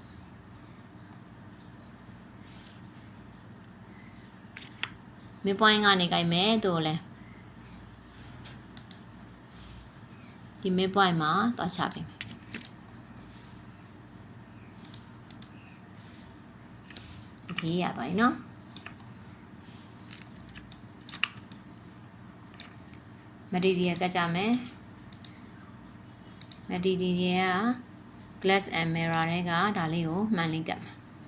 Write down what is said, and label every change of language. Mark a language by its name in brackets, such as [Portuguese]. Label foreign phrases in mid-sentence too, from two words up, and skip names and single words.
[Burmese] midpoint ကနေကင်မယ်သူ့ကိုလည်းဒီ midpoint မှာသွားချပေးမယ်ဒီရပါပြီနော်material ကကြမယ် material က [English] glass and mirror [Burmese] တွေကဒါလေးကိုမှန်လင်းကတ်မယ်